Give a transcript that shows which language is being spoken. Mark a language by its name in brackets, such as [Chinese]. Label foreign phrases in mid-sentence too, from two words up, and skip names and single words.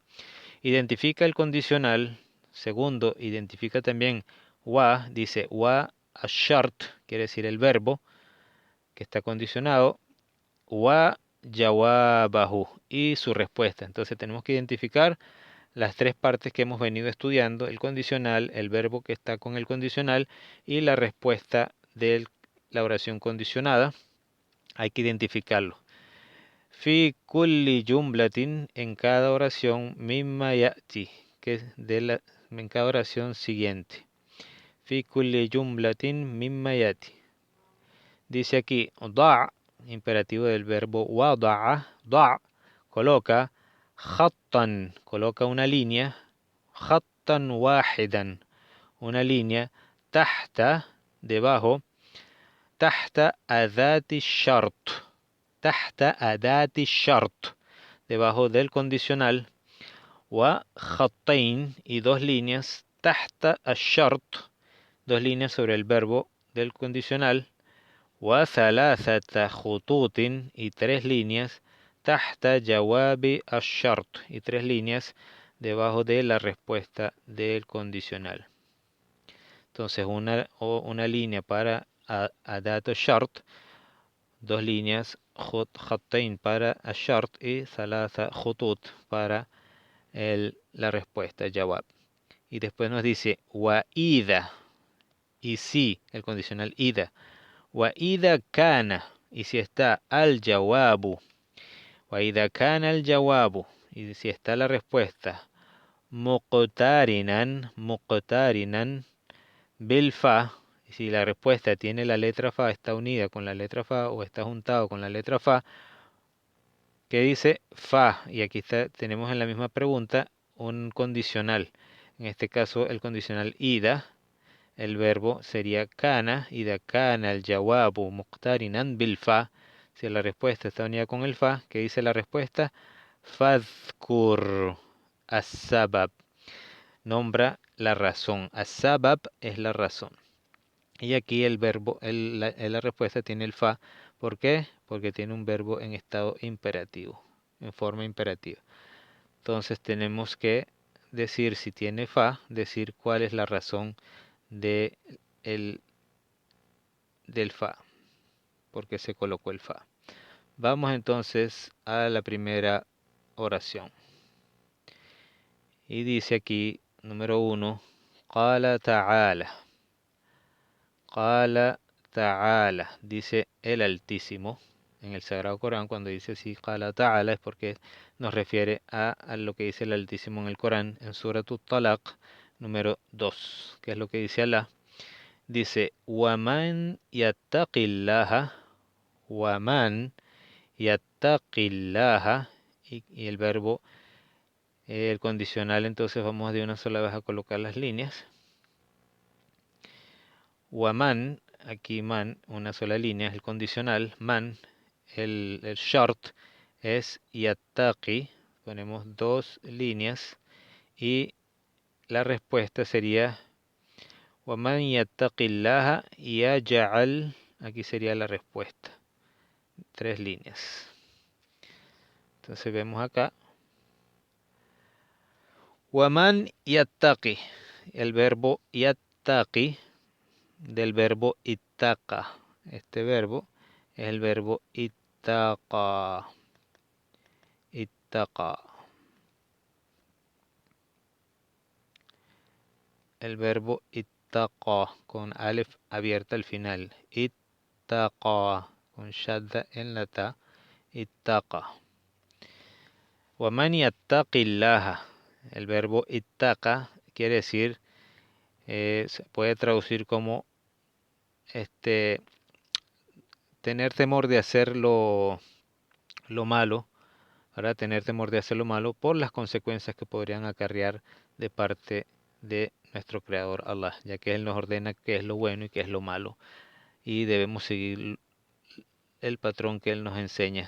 [Spanish] Identifica el condicional. Segundo, identifica también dice [Arabic] والشرط, [Spanish] quiere decir el verbo que está condicionado, [Arabic] وجوابه, [Spanish] y su respuesta. Entonces tenemos que identificar las tres partes que hemos venido estudiando: el condicional, el verbo que está con el condicional y la respuesta de la oración condicionada. Hay que identificarlo. [Arabic] في كل جملة, [Spanish] en cada oración, [Arabic] مما يأتي, [Spanish] que es en cada oración siguiente. [Arabic] في كل جملة مما يأتي. [Spanish] Dice aquí, imperativo del verbo wada'a, coloca, khattan, coloca una línea, [Arabic] خطا واحدا, [Spanish] una línea, tahta, debajo, [Arabic] تحت أداة [Spanish] shart, debajo del condicional, [Arabic] وخطين, [Spanish] y dos líneas, [Arabic] تحت الشرط, [Spanish] dos líneas sobre el verbo del condicional, [Arabic] وثلاثة خطوط, [Spanish] y tres líneas, [Arabic] تحت جواب الشرط, [Spanish] y tres líneas debajo de la respuesta del condicional. Entonces una línea para [Arabic] أداة الشرط, [Spanish] dos líneas, khatain para ashart y [Arabic] ثلاثة خطوط [Spanish] para la respuesta jawab. Y después nos dice [Arabic] وإذا, [Spanish] y si, el condicional ida. [Arabic] وإذا كان, [Spanish] y si está [Arabic] الجواب. وإذا كان الجواب, [Spanish] y si está la respuesta [Arabic] مقترنا بالفاء, [Spanish] y si la respuesta tiene la letra fa, está unida con la letra fa o está juntado con la letra fa, que dice fa, y aquí tenemos en la misma pregunta un condicional. En este caso el condicional ida, el verbo sería kana, [Arabic] إذا كان الجواب مقترنا بالفاء. [Spanish] Si la respuesta está unida con el fa, que dice la respuesta [Arabic] فاذكر السبب, [Spanish] nombra la razón. As-sabab es la razón. Y aquí el verbo, la respuesta tiene el fa. ¿Por qué? Porque tiene un verbo en estado imperativo, en forma imperativa. Entonces tenemos que decir, si tiene fa, decir cuál es la razón del fa, porque se colocó el fa. Vamos entonces a la primera oración. Y dice aquí, número 1, [Arabic] قال تعالى. قال تعالى, [Spanish] dice el Altísimo. En el Sagrado Corán, cuando dice así, [Arabic] قال تعالى, [Spanish] es porque nos refiere a lo que dice el Altísimo en el Corán, en Surat Talaq, número 2, que es lo que dice Alá. dice, [Arabic] وَمَنْ يَتَّقِ اللَّهَ, وَمَنْ يَتَّقِ اللَّهَ, [Spanish] y el verbo, el condicional, entonces vamos de una sola vez a colocar las líneas. وَمَنْ, aquí man, una sola línea, es el condicional. Man, el short, es yattaqi, ponemos dos líneas. Y la respuesta sería [Arabic] وَمَنْ يَتَّقِ اللَّهَ يَجْعَلْ, [Spanish] aquí sería la respuesta, tres líneas. Entonces vemos acá, [Arabic] وَمَنْ يَتَّقِ, [Spanish] el verbo yattaqi, del verbo ittaqa. Este verbo es el verbo ittaqa, ittaqa. El verbo ittaqa, con alef abierta al final. Ittaqa, con shadda en la ta. Ittaqa. [Arabic] وَمَنْ يَتَّقِ اللَّهَ, [Spanish] el verbo ittaqa quiere decir, se puede traducir como tener temor de hacer lo malo, para tener temor de hacer lo malo por las consecuencias que podrían acarrear de parte de nuestro Creador Allah, ya que Él nos ordena qué es lo bueno y qué es lo malo, y debemos seguir el patrón que Él nos enseña.